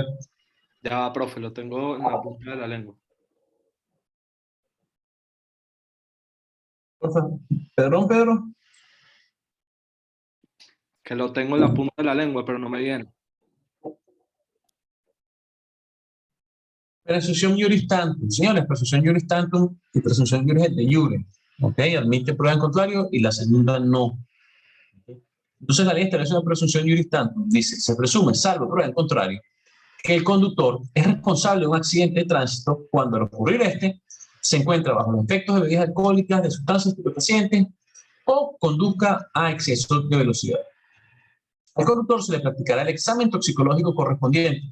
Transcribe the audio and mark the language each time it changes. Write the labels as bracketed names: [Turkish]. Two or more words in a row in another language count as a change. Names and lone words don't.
[Spanish] Ya, profe, lo tengo en la punta de la lengua. Pedrón, Pedro. Que lo tengo en la punta de la lengua, pero no me viene. Presunción [Latin] juris tantum. [Spanish] Señores, presunción [Latin] juris tantum [Spanish] y presunción [Latin] juris et de jure. [Spanish] ¿Ok? Admite prueba en contrario y la segunda no. Entonces la ley establece una presunción [Latin] juris tantum. [Spanish] Dice, se presume, salvo prueba en contrario, que el conductor es responsable de un accidente de tránsito cuando al ocurrir este se encuentra bajo los efectos de bebidas alcohólicas, de sustancias estupefacientes o conduzca a exceso de velocidad. Al conductor se le practicará el examen toxicológico correspondiente.